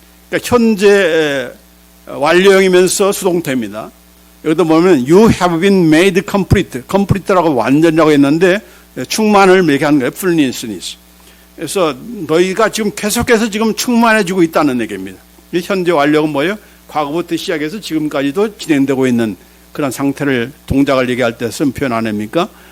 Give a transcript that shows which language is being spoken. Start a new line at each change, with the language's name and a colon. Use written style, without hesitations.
Korean: 그러니까 현재 완료형이면서 수동태입니다. 여기도 보면
English: you have been made complete.
Korean: complete라고 완전이라고 했는데 충만을 얘기하는 거예요.
English: fullness.
Korean: 그래서 너희가 지금 계속해서 지금 충만해지고 있다는 얘기입니다. 현재 완료는 뭐예요? 과거부터 시작해서 지금까지도 진행되고 있는 그런 상태를 동작을 얘기할 때 쓴 표현 아닙니까?